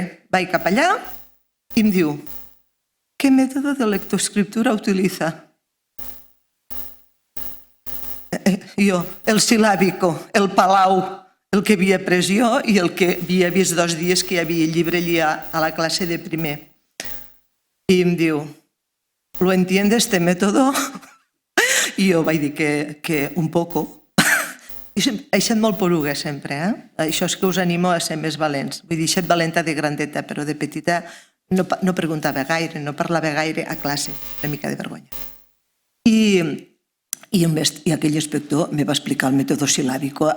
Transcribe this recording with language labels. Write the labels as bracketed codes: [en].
[ca] Vaig cap allà i em diu, [es] ¿qué método de lectoescriptura utiliza? [ca] Jo, el silàbico, el palau, el que havia pres jo i el que havia vist 2 dies que hi havia el llibre allà a la classe de primer. I em diu, [es] ¿lo entiende este método? [ca] I jo vaig dir que un poco. He estat molt poruga sempre, Això és que us animo a ser més valents. Vull dir, he estat valenta de grandeta, però de petita no preguntava gaire, no parlava gaire a classe, una mica de vergonya. I aquell inspector me va explicar el mètode silàbico.